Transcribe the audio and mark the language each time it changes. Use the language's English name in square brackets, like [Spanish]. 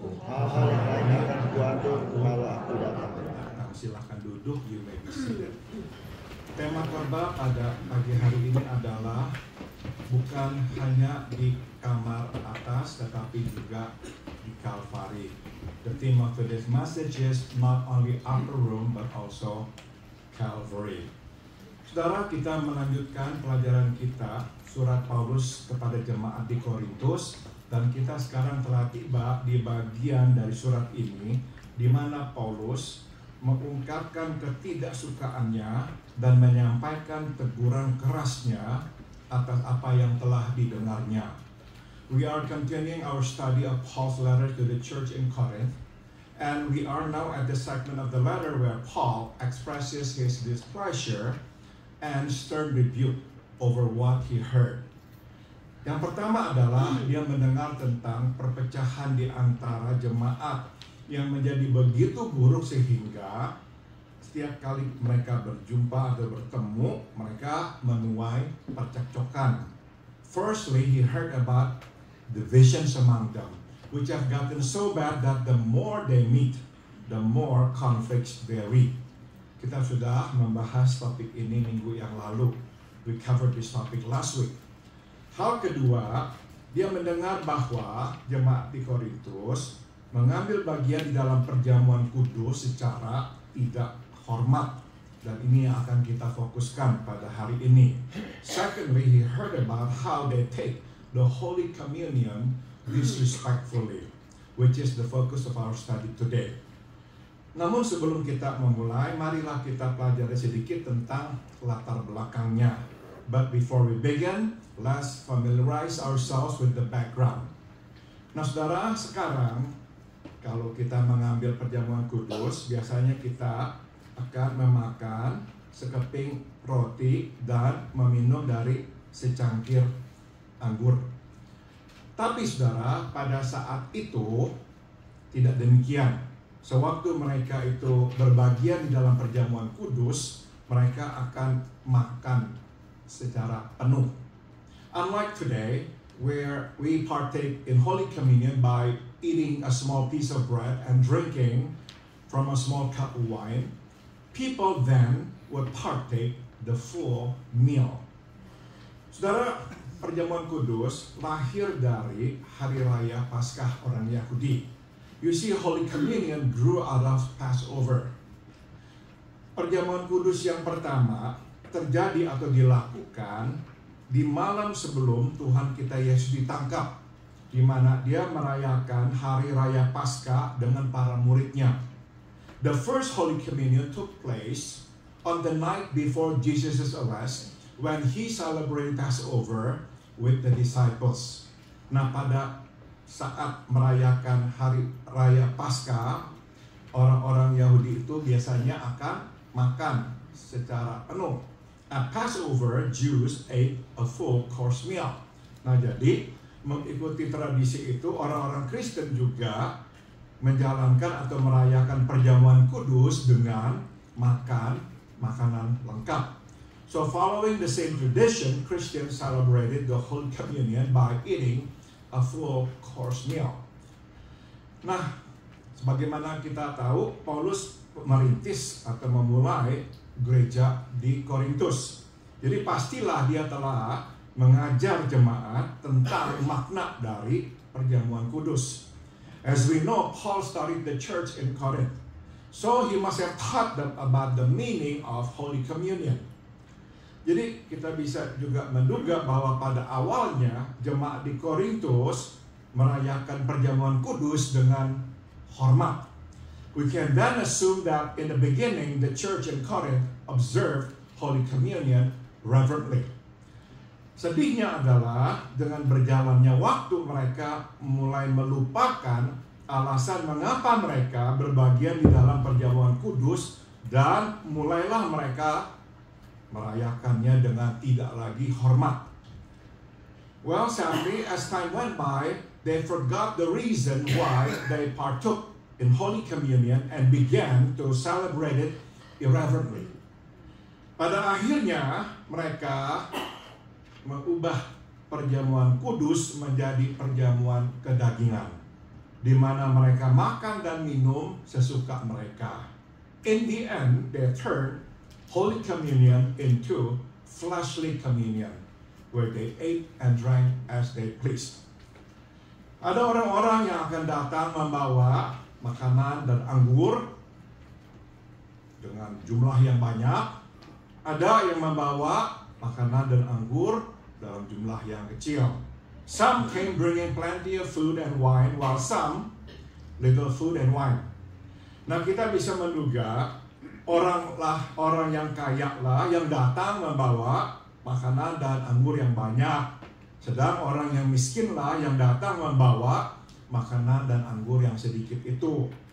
[Indonesian] Hal-hal yang lain akan kuatur kalau aku datang. Silahkan duduk, [English] you may be seated. [Indonesian] Tema khotbah pada pagi hari ini adalah bukan hanya di kamar atas, tetapi juga di Calvary. [English] The theme of today's message is not only upper room, but also Calvary. [Indonesian] Saudara, kita melanjutkan pelajaran kita, surat Paulus kepada jemaat di Korintus, dan kita sekarang telah tiba di bagian dari surat ini, di mana Paulus mengungkapkan ketidaksukaannya dan menyampaikan teguran kerasnya atas apa yang telah didengarnya. [English] We are continuing our study of Paul's letter to the church in Corinth, and we are now at the segment of the letter where Paul expresses his displeasure and stern rebuke over what he heard. [Indonesian] Yang pertama adalah dia mendengar tentang perpecahan di antara jemaat yang menjadi begitu buruk sehingga setiap kali mereka berjumpa atau bertemu, mereka menuai percekcokan. [English] Firstly, he heard about divisions among them, which have gotten so bad that the more they meet, the more conflicts vary. [Indonesian] Kita sudah membahas topik ini minggu yang lalu. [English] We covered this topic last week. [Indonesian] Hal kedua, dia mendengar bahwa jemaat di Korintus mengambil bagian di dalam perjamuan kudus secara tidak hormat. Dan ini yang akan kita fokuskan pada hari ini. [English] Secondly, he heard about how they take the Holy Communion disrespectfully, which is the focus of our study today. [Indonesian] Namun sebelum kita memulai, marilah kita pelajari sedikit tentang latar belakangnya. [English] But before we begin, let's familiarize ourselves with the background. [Indonesian] Nah saudara, sekarang kalau kita mengambil perjamuan kudus, biasanya kita akan memakan sekeping roti dan meminum dari secangkir anggur. Tapi saudara, pada saat itu tidak demikian. Sewaktu mereka itu berbagian di dalam perjamuan kudus, mereka akan makan secara penuh. [English] Unlike today, where we partake in Holy Communion by eating a small piece of bread and drinking from a small cup of wine, people then would partake the full meal. [Indonesian] Saudara, perjamuan kudus lahir dari hari raya Paskah orang Yahudi. [English] You see, Holy Communion grew out of Passover. [Indonesian] Perjamuan kudus yang pertama terjadi atau dilakukan di malam sebelum Tuhan kita Yesus ditangkap, di mana dia merayakan hari raya Paskah dengan para muridnya. [English] The first Holy Communion took place on the night before Jesus' arrest when he celebrated Passover with the disciples. [Indonesian] Nah, pada saat merayakan hari raya Paskah, orang-orang Yahudi itu biasanya akan makan secara penuh. [English] At Passover, Jews ate a full course meal. [Indonesian] Nah, jadi mengikuti tradisi itu, orang-orang Kristen juga menjalankan atau merayakan perjamuan kudus dengan makan makanan lengkap. [English] So following the same tradition, Christians celebrated the Holy Communion by eating a full course meal. [Indonesian] Nah, sebagaimana kita tahu, Paulus merintis atau memulai gereja di Korintus. Jadi pastilah dia telah mengajar jemaat tentang makna dari perjamuan kudus. [English] As we know, Paul started the church in Corinth. So he must have taught them about the meaning of Holy Communion. [Indonesian] Jadi kita bisa juga menduga bahwa pada awalnya jemaat di Korintus merayakan perjamuan kudus dengan hormat. [English] We can then assume that in the beginning the church in Corinth observed Holy Communion reverently. [Indonesian] Sedihnya adalah dengan berjalannya waktu mereka mulai melupakan alasan mengapa mereka berbagian di dalam perjamuan kudus dan mulailah mereka merayakannya dengan tidak lagi hormat. [English] Well, sadly, as time went by, they forgot the reason why they partook in Holy Communion and began to celebrate it irreverently. [Indonesian] Pada akhirnya mereka mengubah perjamuan kudus menjadi perjamuan kedagingan, di mana mereka makan dan minum sesuka mereka. [English] In the end, they turned Holy Communion into fleshly communion, where they ate and drank as they pleased. [Indonesian] Ada orang-orang yang akan datang membawa makanan dan anggur dengan jumlah yang banyak. Ada yang membawa makanan dan anggur dalam jumlah yang kecil. [English] Some came bringing plenty of food and wine, while some little food and wine. [Indonesian] Nah, kita bisa menduga orang yang kaya lah yang datang membawa makanan dan anggur yang banyak, sedang orang yang miskin lah yang datang membawa makanan dan anggur yang sedikit itu.